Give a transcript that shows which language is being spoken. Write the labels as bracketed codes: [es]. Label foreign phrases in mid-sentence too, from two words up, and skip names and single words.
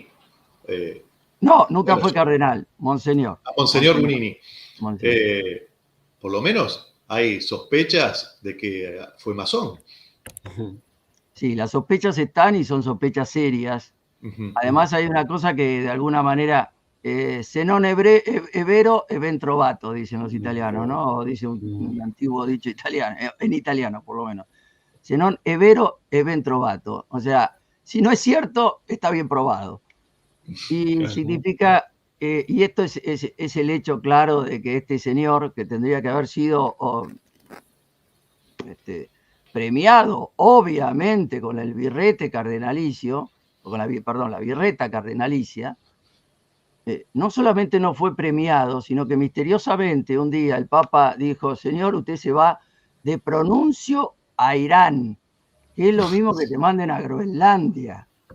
[es] no, nunca fue cardenal, monseñor. Monseñor Burini. Monseñor. Por lo menos hay sospechas de que fue masón. Sí, las sospechas están y son sospechas serias. Además hay una cosa que de alguna manera, [it] se non è vero e ben trovato, [es] dicen los italianos, ¿no? Dice un antiguo dicho italiano, en italiano por lo menos. [it] Se non è vero e ben trovato. [es] O sea, si no es cierto, está bien probado. Y significa, y esto es el hecho claro de que este señor, que tendría que haber sido premiado, obviamente, con el birrete cardenalicio, o con la birreta cardenalicia, no solamente no fue premiado, sino que misteriosamente un día el Papa dijo: señor, usted se va de pronuncio a Irán, que es lo mismo que te manden a Groenlandia.